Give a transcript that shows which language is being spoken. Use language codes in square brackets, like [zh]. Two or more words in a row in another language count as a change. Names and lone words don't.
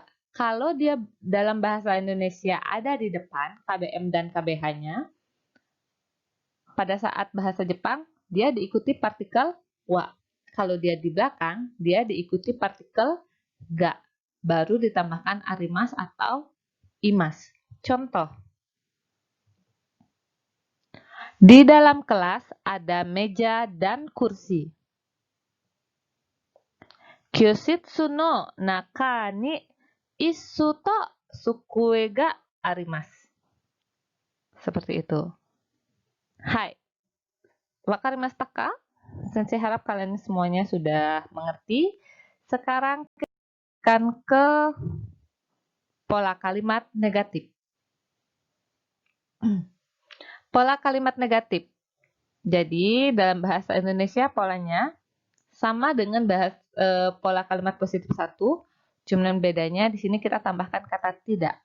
[id] Kalau dia dalam bahasa Indonesia ada di depan, KBM dan KBH-nya, pada saat bahasa Jepang, dia diikuti partikel wa. Kalau dia di belakang, dia diikuti partikel ga. Baru ditambahkan arimas atau imas. Contoh. Di dalam kelas ada meja dan kursi. [ja] 教室の中に椅子と机があります. [id] Seperti itu. Hai. [ja] 分かりましたか? [id] Sensei harap kalian semuanya sudah mengerti. Sekarang kita akan ke pola kalimat negatif. Pola kalimat negatif. Jadi, dalam bahasa Indonesia polanya sama dengan pola kalimat positif 1, cuman bedanya di sini kita tambahkan kata tidak.